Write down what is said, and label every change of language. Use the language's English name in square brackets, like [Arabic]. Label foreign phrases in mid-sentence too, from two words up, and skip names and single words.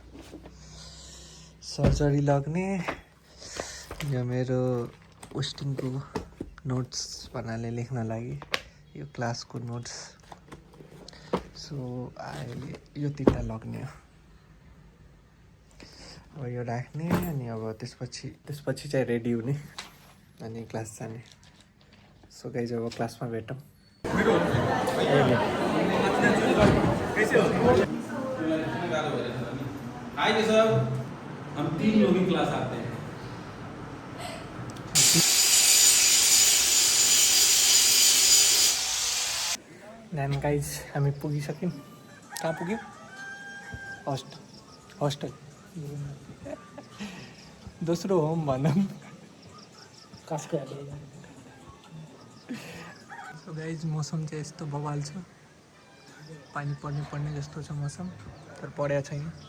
[Nepali] सर्जरी लग्ने यो मेरो पोस्टिङको नोट्स भन्नाले लेख्न लागि यो क्लासको नोट्स। सो अहिले यो 3टा लग्ने हो। अब यो राख्ने अनि अब त्यसपछि चाहिँ रेडी हुने अनि क्लास जाने। [English] so guys [Nepali] अब क्लासमा भेटौँ। [Hindi] हाय सर, हम 3 लोग ही क्लास आते हैं। [English] then guys [Nepali] हामी पुगिसक्यौँ। कहाँ पुग्यौँ? हस्टल दोस्रो होम भनौँ। कसको? [English] so guys [Nepali] मौसम चाहिँ यस्तो बवाल छ, पानी पर्ने जस्तो छ मौसम, तर परेको छैन।